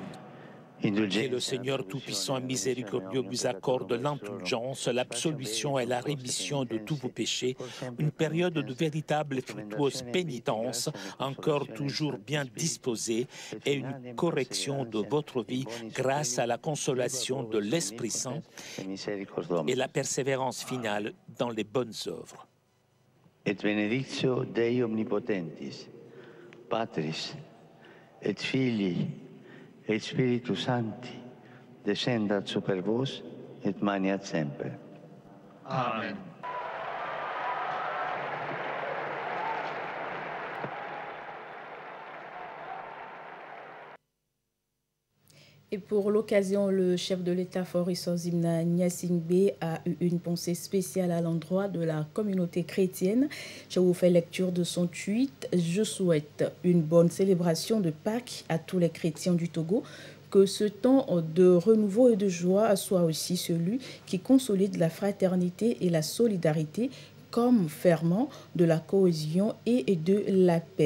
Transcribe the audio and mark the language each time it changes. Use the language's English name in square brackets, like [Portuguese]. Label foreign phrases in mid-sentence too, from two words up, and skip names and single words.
[French] Que le Seigneur Tout-Puissant et miséricordieux vous accorde l'indulgence, l'absolution et la rémission de tous vos péchés, une période de véritable et fructueuse pénitence, encore toujours bien disposée, et une correction de votre vie grâce à la consolation de l'Esprit Saint et la persévérance finale dans les bonnes œuvres. [Latin] Et benedictio Dei omnipotentis, Patris, et Filii, et Spiritus Sancti, descendat super vos, et maniat semper. Amen. [French] Et pour l'occasion, le chef de l'État, Faure Ozimna Gnassingbé, a eu une pensée spéciale à l'endroit de la communauté chrétienne. Je vous fais lecture de son tweet. Je souhaite une bonne célébration de Pâques à tous les chrétiens du Togo. Que ce temps de renouveau et de joie soit aussi celui qui consolide la fraternité et la solidarité comme ferment de la cohésion et de la paix.